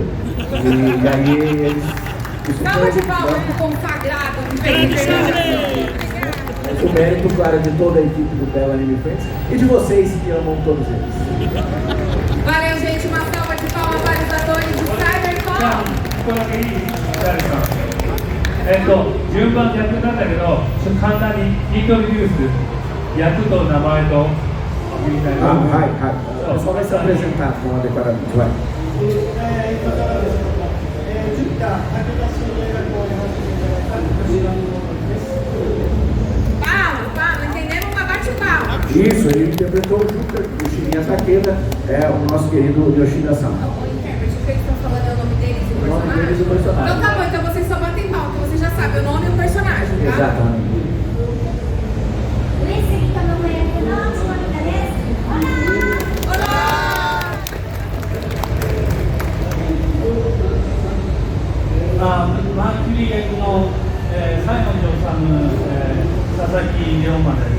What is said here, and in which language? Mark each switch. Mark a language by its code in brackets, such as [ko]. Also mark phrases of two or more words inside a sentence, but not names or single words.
[pt] E aí eles. Salva de palmas pro consagrado que fez internacional. O mérito, claro, de toda a equipe do Belo Anime Friends e de vocês que amam todos eles. Valeu, gente. Uma salva de palmas para os atores de Cyberpunk. [ja] 順番逆なんだけど、簡単にイントロデュース、役と名前とみたいな。はいはい。 [pt] Só vai se apresentar com adequadamente, vai. [ja] 10 田武田新映画校に始めていただいた吉田です。 [pt] Palmas, entendemos uma bate-palma. Isso, ele interpretou junto com o Shinya Takeda, o nosso querido Yoshida-san. O intérprete, o que eles estão falando é o nome deles e o personagem? O nome deles e o personagem. Então tá bom, então vocês só batem palma, porque vocês já sabem o nome e o personagem, tá? Exatamente. [ja] 上杉智子役の下北です。マーキュリー役の、西門城さんの、佐々木龍馬です。